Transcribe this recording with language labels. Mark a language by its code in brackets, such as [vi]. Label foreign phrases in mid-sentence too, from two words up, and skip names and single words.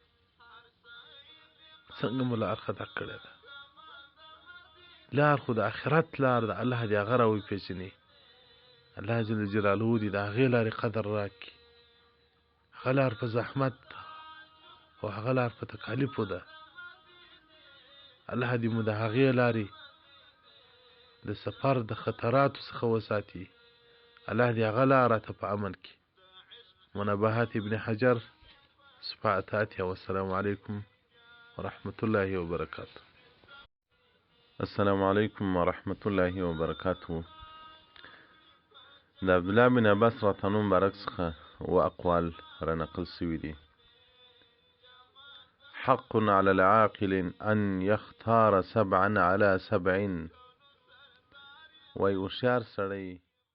[ps] ده لار خو د آخرت لار ده الله دې هغه راوی پیژني الله [ar] جل جلاله [ps] دې د هغې لارې قدر راکړي هغه لار په زحمت ده او هغه لار په تکالیفو ده الله دې مو د هغې لارې د سفر د خطراتو څخه وساتي الله دې هغه لاره ته په امن کې. [ar] منبهات ابن حجر صفحه والسلام علیکم ورحمة الله وبركاته. السلام علیکم ورحمة الله وبركاته. [ps] د عبدالله بن عباس راتنو مبارک څخه و اقوال را نقل سوي دي. [ar] حق على العاقل ان يختار 7 على 7 [ps] وای هوښیار سړی